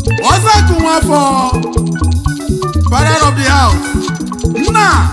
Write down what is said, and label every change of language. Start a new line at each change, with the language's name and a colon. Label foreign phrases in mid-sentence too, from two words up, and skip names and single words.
Igbo: Ọzọ akụ nwafọ,
English: father of the house.
Igbo: Nna.